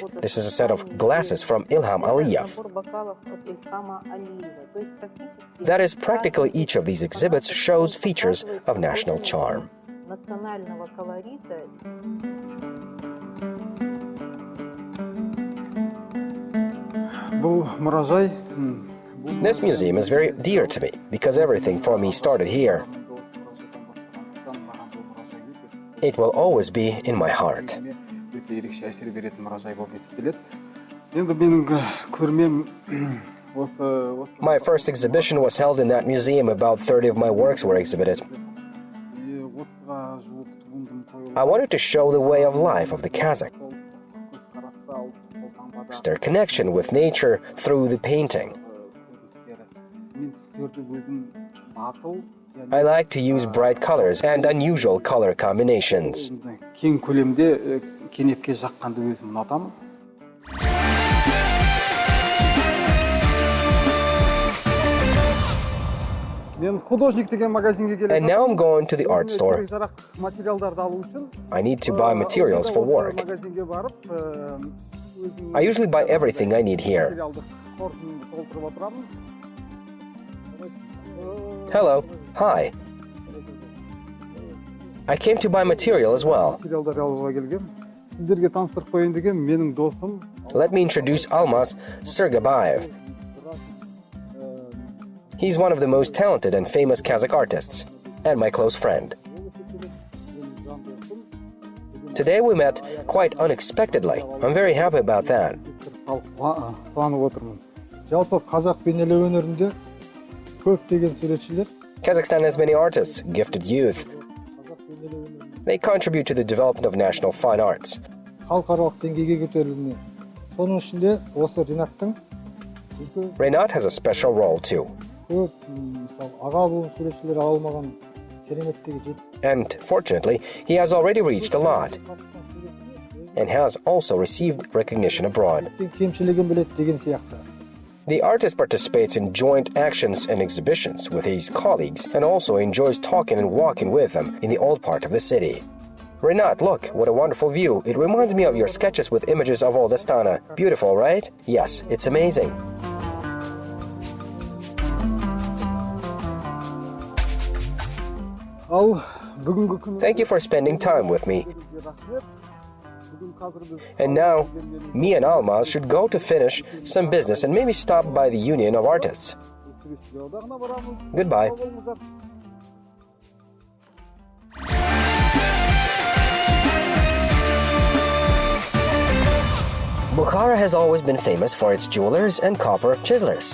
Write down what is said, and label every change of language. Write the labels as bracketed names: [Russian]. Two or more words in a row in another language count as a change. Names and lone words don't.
[English] This is a set of glasses from Ilham Aliyev. That is, practically each of these exhibits shows features of national charm. [Kazakh] Бұл мұражай [English] This museum is very dear to me because everything for me started here. It will always be in my heart. [Kazakh] өте ерекше әсер беретін мұражай болып есептеледі. Енді менің көрмем осы [English] My first exhibition was held in that museum. About 30 of my works were exhibited. [Kazakh] 30-ға жуық туындым қойылды. [English] I wanted to show the way of life of the Kazakh, their connection with nature through the painting. [Kazakh] Мен түстерді өзім батыл [English] I like to use bright colors and unusual color combinations. [Kazakh] кең көлемде кенепке жаққанды өзім ұнатамын. Мен художник деген магазинге келе [English] And now I'm going to the art store. [Kazakh] жарақ материалдарды алу үшін [English] I need to buy materials for work. [Kazakh] магазинге барып өзім [English] I usually buy everything I need here. [Kazakh] материалдық қоржынымды толтырып отырамын. [English] Hello. Hi. I came to buy material as well. [Kazakh] Материалдар алуға келгем. Сіздерге таныстырып қояйын деген менің досым. [English] Let me introduce Almas Sergabayev. He's one of the most talented and famous Kazakh artists, and my close friend. Today we met quite unexpectedly. I'm very happy about that. [Kazakh] Қуанып отырмын. Жалпы қазақ бейнелеу өнерінде көптеген суретшілер [English] Kazakhstan has many artists, gifted youth. They contribute to the development of national fine arts. [Kazakh] халықаралық деңгейге көтерілуіне. Соның ішінде осы жинақтың [English] Renat has a special role too. [Kazakh] көп мысалы аға буын суретшілер ала алмаған кереметтегі жетістік. [English] And fortunately, he has already reached a lot and has also received recognition abroad. [Kazakh] Кемшілігін біледі деген сияқты. [English] The artist participates in joint actions and exhibitions with his colleagues and also enjoys talking and walking with them in the old part of the city. Renat, look, what a wonderful view. It reminds me of your sketches with images of old Astana. Beautiful, right? Yes, it's amazing. [Kazakh] Ал бүгінгі күні [English] Thank you for spending time with me. And now, me and Almaz should go to finish some business and maybe stop by the Union of Artists. Goodbye. Bukhara has always been famous for its jewelers and copper chiselers.